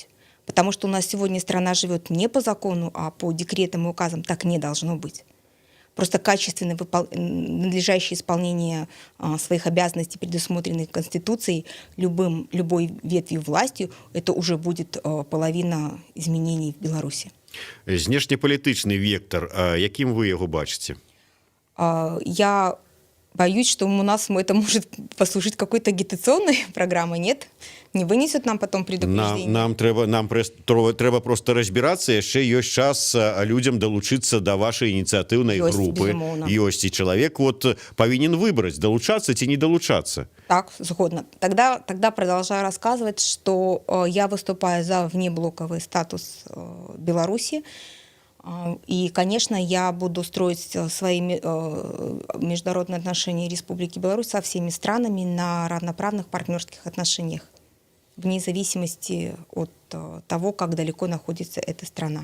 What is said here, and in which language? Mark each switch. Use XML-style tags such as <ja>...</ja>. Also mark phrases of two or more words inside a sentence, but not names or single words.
<ru>Потому что у нас сегодня страна живет не по закону, а по декретам и указам. Так не должно быть. Просто качественное надлежащее исполнение своих обязанностей, предусмотренных Конституцией, любой ветвью властью, это уже будет половина изменений в Беларуси.</ru> <be>Знешнепалітычны вектор, якім вы яго бачыце?</be> <ru>Я боюсь, что у нас это может послужить какой-то агитационной программой, нет? Не вынесут нам потом предупреждение?</ru> <be>Нам трэба просто разбірацца, яшчэ ёсць час людзям далучыцца да вашай ініцыятыўнай групы. Ёсць і чалавек павінен выбраць, далучацца ці не далучацца. Так, згодна.</be> <ru>Тогда продолжаю рассказывать, что я выступаю за внеблоковый статус Беларуси. И, конечно, я буду строить свои международные отношения Республики Беларусь со всеми странами на равноправных партнерских отношениях, вне зависимости от того, как далеко находится эта страна.</ru>